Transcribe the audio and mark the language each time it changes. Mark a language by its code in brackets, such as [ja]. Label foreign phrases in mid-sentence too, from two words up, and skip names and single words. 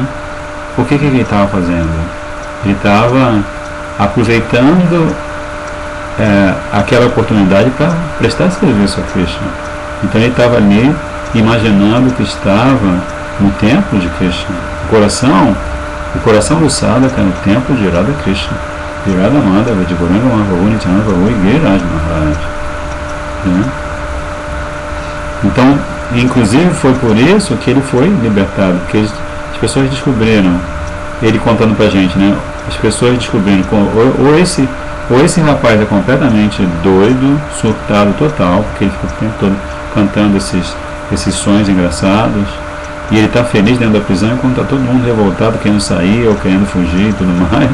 [pt] O que ele estava fazendo? Ele estava aproveitando aquela oportunidade para prestar serviço a Krishna. Então ele estava ali imaginando que estava no templo de Krishna. O coração do sadhaka é no templo de Radha Krishna, de Radha Madhava, de Gauranga Mahaprabhu, Nityananda Prabhu e Giriraj Maharaj. Né? Então, inclusive foi por isso que ele foi libertado, porque as pessoas descobriram, ele contando pra gente, né? As pessoas descobriram ou esse rapaz é completamente doido, surtado total, porque ele fica o tempo todo cantando esses sonhos engraçados, e ele está feliz dentro da prisão enquanto está todo mundo revoltado, querendo sair ou querendo fugir e tudo mais.